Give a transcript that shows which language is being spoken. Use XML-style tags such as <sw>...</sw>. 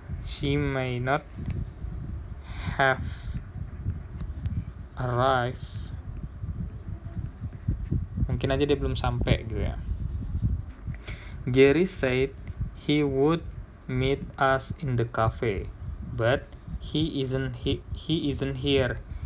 <en>She may not have arrived.</en> <id>Mungkin aja dia belum sampai gitu ya.</id> <en>Gary said he would meet us in the cafe, but he isn't here.</en>